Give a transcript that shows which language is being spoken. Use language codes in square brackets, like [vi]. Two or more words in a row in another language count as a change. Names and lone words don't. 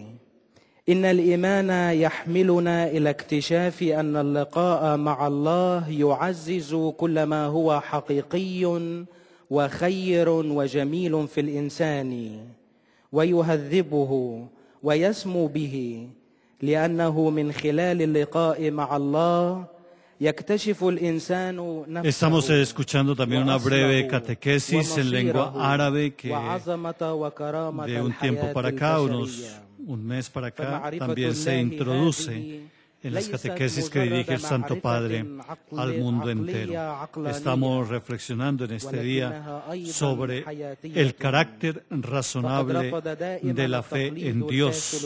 [ar] إن الإيمان يحملنا إلى اكتشاف أن اللقاء مع الله يعزز كل ما هو حقيقي وخير وجميل في الإنسان، ويهذبه ويسمو به، لأنه من خلال اللقاء مع الله يكتشف الإنسان نفسه. [es] Estamos escuchando también una breve catequesis en lengua árabe que de un tiempo para acá, un mes para acá, también se introduce en las catequesis que dirige el Santo Padre al mundo entero. Estamos reflexionando en este día sobre el carácter razonable de la fe en Dios.